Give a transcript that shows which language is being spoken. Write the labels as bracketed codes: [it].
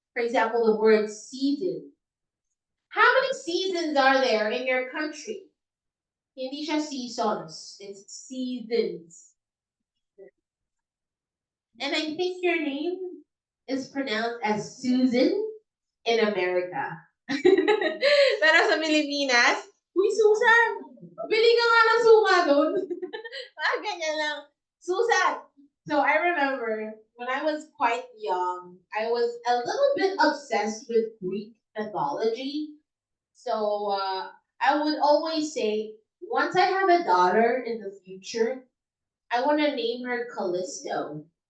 [en] For example, the word season. How many seasons are there in your country? [tl] Hindi siya seasons, [en] it's seasons. And I think your name is pronounced as Susan in America. [tl] Pero sa Pilipinas, uy, Susan, bili ka nga ng suka doon. Ganyan lang. Susan. [en] So I remember when I was quite young, I was a little bit obsessed with Greek mythology. So I would always say, once I have a daughter in the future, I want to name her Callisto.